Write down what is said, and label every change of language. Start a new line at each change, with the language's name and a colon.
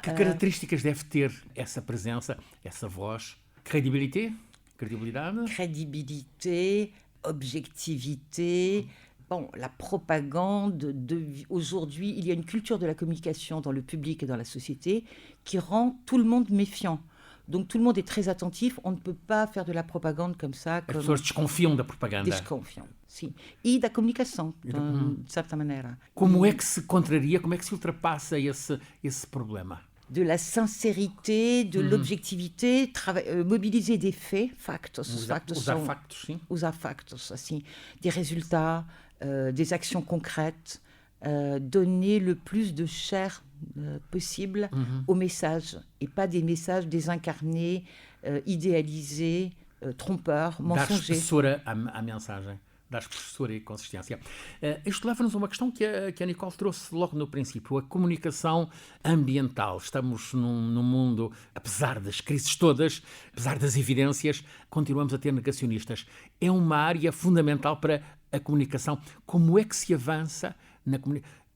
Portuguese: Que características deve ter essa presença, essa voz?
French: Credibilité? Crédibilité, objectivité. Bon, la propagande, aujourd'hui, il y a une culture de la communication dans le public et dans la société qui rend tout le monde méfiant. Donc tout le monde est très attentif, on ne peut pas faire de la propagande comme ça.
Portuguese: As pessoas desconfiam da propaganda. Desconfiam, sim. E da comunicação, de certa maneira. Como é que se contraria, como é que se ultrapassa esse problema?
French: De la sincérité, de l'objectivité, mobiliser des faits, factos.
Portuguese: Usar factos, assim,
French: des résultats, des actions concrètes, donner le plus de chair possible au message, et pas des messages désincarnés, idéalisés, trompeurs, mensongers.
Portuguese: Dar espessura à mensagem. Dar espessura e consistência. Isto leva-nos a uma questão que a Nicole trouxe logo no princípio, a comunicação ambiental. Estamos num mundo, apesar das crises todas, apesar das evidências, continuamos a ter negacionistas. É uma área fundamental para a comunicação. Como é que se avança na comunicação?